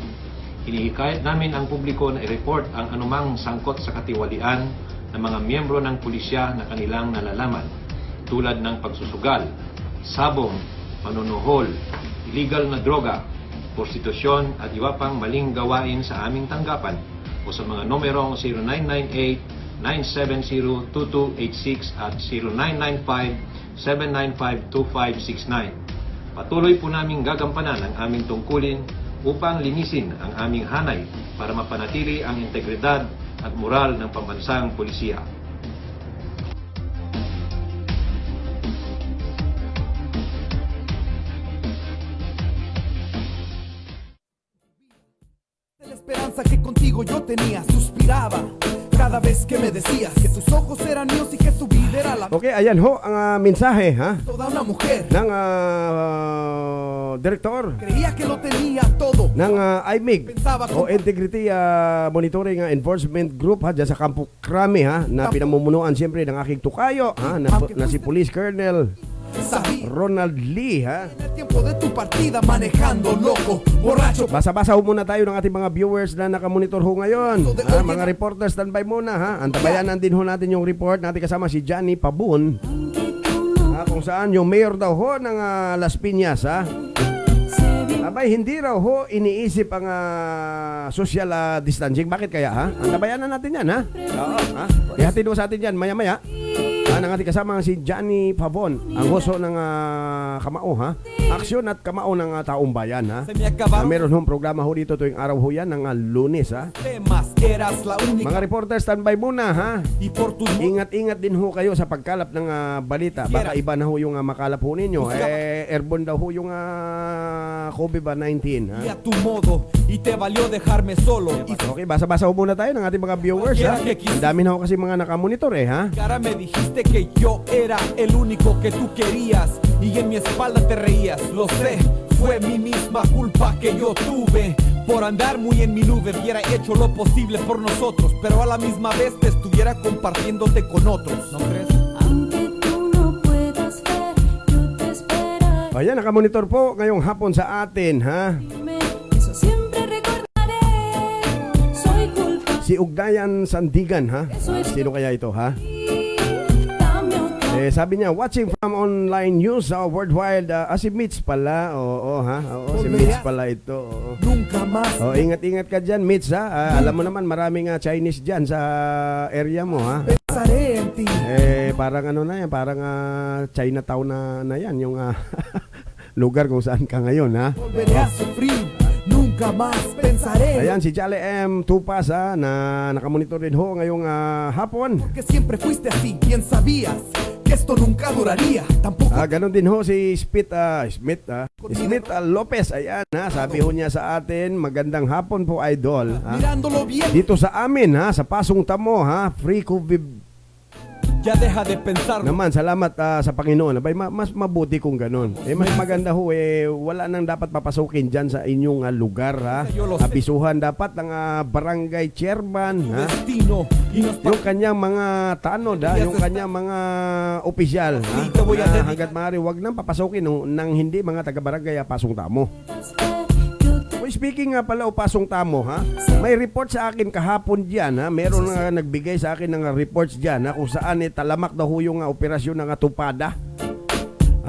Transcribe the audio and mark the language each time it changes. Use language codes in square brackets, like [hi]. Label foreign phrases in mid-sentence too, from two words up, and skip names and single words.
[tl] Hinihikayat namin ang publiko na i-report ang anumang sangkot sa katiwalian ng mga miyembro ng pulisya na kanilang nalalaman, tulad ng pagsusugal, sabong, panunuhol, illegal na droga, prostitusyon at iba pang maling gawain sa aming tanggapan o sa mga numerong 0998-970-2286 at 0995-795-2569. Patuloy po naming gagampanan ang aming tungkulin upang linisin ang aming hanay para mapanatili ang integridad at moral ng pambansang pulisya. [es] la esperanza que contigo yo tenía, suspiraba cada vez que me decías que tus ojos eran míos y que tu vida era la [tl] Okay, ayan ho ang mensahe ha [es] toda una mujer. [tl] ng direktor [es] Creía que lo tenía todo. [tl] ng IMIG o Integrity Monitoring Enforcement Group ha, dyan sa Campo Crame ha, na pinamumunuan siyempre ng aking tukayo ha, na si [en] Police Colonel [es] Sabía [tl] Ronald Lee ha. [es] en el tiempo de tu partida manejando loco, borracho. [tl] Basa-basa ho muna tayo ng ating mga viewers na nakamonitor ho ngayon ha, mga reporters, standby muna ha. Antabayanan din ho natin yung report natin kasama si Johnny Pabun ha, kung saan yung mayor daw ho ng Las Piñas ha. Abay, hindi raw ho iniisip ang [en] social distancing. [tl] Bakit kaya ha? Antabayanan natin yan ha. Oo ha. Ihatid ho sa atin yan maya-maya. Ang ating kasama si Johnny Pavon, ang hoso ng Kamao ha. Aksyon at Kamao ng taong bayan ha. [es] Se me acabaron [tl] Meron hong programa ho dito tuwing araw ho yan ng Lunes ha. [es] temas, eras la única [tl] Mga reporters, standby muna ha. [es] y por tus [tl] Ingat-ingat din ho kayo sa pagkalap ng balita. Baka iba na ho yung makalap ho ninyo. Airborne daw ho yung COVID-19 ha. [es] y a tu modo y te valió dejarme solo y [tl] Okay, basa-basa ho muna tayo ng ating mga viewers ha. Ang dami na ho kasi mga nakamonitor ha. [es] cara me dijiste que yo era el único que tú querías y en mi espalda te reías, lo sé, fue mi misma culpa que yo tuve por andar muy en mi nube. Hubiera hecho lo posible por nosotros, pero a la misma vez te estuviera compartiéndote con otros, ¿no crees? Aunque tú no puedas ver, yo te esperaré. [tl] Ayan, nakamonitor po ngayong hapon sa atin ha. [es] Eso siempre recordaré. Soy culpable. [tl] Si Ugnayan Sandigan ha. Sino kaya ito ha? [es] Dame otro. [tl] Sabi niya, [en] watching from online news worldwide. [tl] Si Mitch pala. Oo ha. Oo, si Mitch pala ito. Oo. [es] Nunca más. [tl] Ingat-ingat ka dyan, Mitch ha. Alam mo naman, maraming Chinese dyan sa area mo ha. [es] Pensaré en ti. [tl] Parang ano na yan, parang Chinatown na yan, yung lugar kung saan ka ngayon ha. [es] Volveré a sufrir. Nunca más pensaré. [tl] Ayan, si Chale M. Tupas ha, na nakamonitor din ho ngayong hapon. [es] Que siempre fuiste así. Bien sabías que esto nunca duraría. Tampoco [tl] Ganon din ho si Smith Lopez. Ayan ha, sabi ho niya sa atin, magandang hapon po idol ha. [es] mirándolo bien. [tl] Dito sa amin ha, sa Pasong Tamo ha, [en] free COVID [es] Ya deja de pensar. [tl] naman. Salamat sa Panginoon. Abay, mas mabuti kung ganon. Mas maganda ho wala nang dapat papasukin dyan sa inyong lugar ha. Abisuhan dapat ng barangay chairman [es] Tu [tl] ha. [es] destino y nos [tl] Yung kanyang mga tanod ha, yung kanyang mga opisyal ha. Na hanggat maaari wag nang papasukin nang hindi mga taga-barangay Pasong Tamo. Speaking nga pala o Pasong Tamo ha, may report sa akin kahapon diyan ha. Meron nga nagbigay sa akin ng reports diyan ha, kung saan talamak daw ho yung operasyon ng Tupada.